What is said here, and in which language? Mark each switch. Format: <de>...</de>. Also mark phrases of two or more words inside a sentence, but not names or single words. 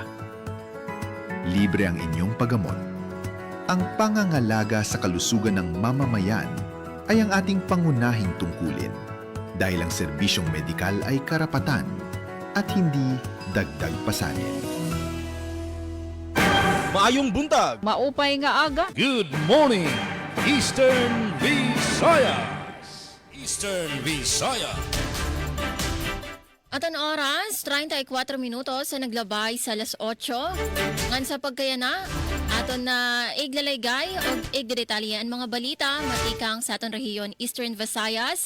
<tl>Libre ang inyong paggamot. Ang pangangalaga sa kalusugan ng mamamayan ay ang ating pangunahing tungkulin dahil ang serbisyong medikal ay karapatan at hindi dagdag pasanin.</tl> <ceb>Maayong buntag!</ceb> <war>Maupay nga aga.</war> <en>Good morning, Eastern Visayas. Eastern Visayas.</en> <war>Aton oras, 34 minutos sa naglabay sa alas 8. Ngan sa pagkayana, aton na iglalaygay o igdedetalye ang mga balita matikang sa aton rehiyon Eastern Visayas.</war>